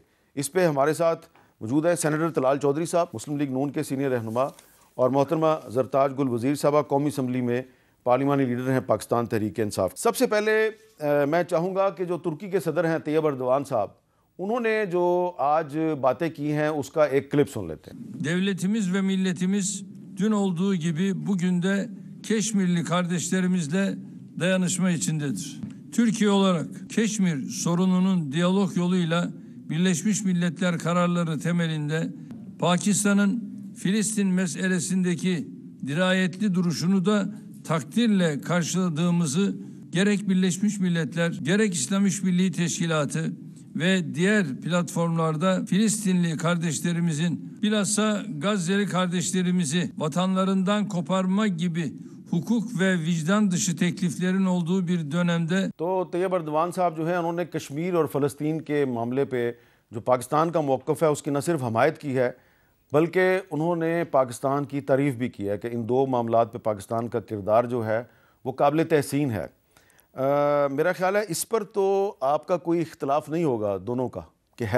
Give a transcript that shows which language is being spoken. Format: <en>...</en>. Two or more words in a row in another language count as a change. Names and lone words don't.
<ur>اس پر ہمارے ساتھ موجود ہے سینیٹر طلال چوہدری صاحب، مسلم لیگ نون کے سینئر رہنما، اور محترمہ زرتاج گل وزیر صاحبہ، قومی اسمبلی میں پارلیمانی لیڈر ہیں پاکستان تحریک انصاف. سب سے پہلے میں چاہوں گا کہ جو ترکی کے صدر ہیں طیب اردوان صاحب، انہوں نے جو آج باتیں کی ہیں اس کا ایک کلپ سن لیتے ہیں.</ur> <tr>Devletimiz ve milletimiz dün olduğu gibi bugün de Keşmirli kardeşlerimizle dayanışma içindedir. Türkiye olarak Keşmir sorununun diyalog yoluyla Birleşmiş Milletler kararları temelinde Pakistan'ın Filistin meselesindeki dirayetli duruşunu da takdirle karşıladığımızı gerek Birleşmiş Milletler, gerek İslam İşbirliği Teşkilatı ve diğer platformlarda Filistinli kardeşlerimizin, bilhassa Gazze'li kardeşlerimizi vatanlarından koparma gibi hukuk ve vicdan dışı tekliflerin olduğu bir dönemde</tr> <ur>تو طیب اردوان صاحب جو ہے انہوں نے کشمیر اور فلسطین کے معاملے پے جو پاکستان کا موقف ہے اس کی نہ صرف حمایت کی ہے بلکہ انہوں نے پاکستان کی تعریف بھی کی ہے کہ ان دو معاملات پے پاکستان کا کردار جو ہے وہ قابل تحسین ہے. میرا خیال ہے اس پر تو آپ کا کوئی اختلاف نہیں ہوگا دونوں کا کہ ہے.</ur>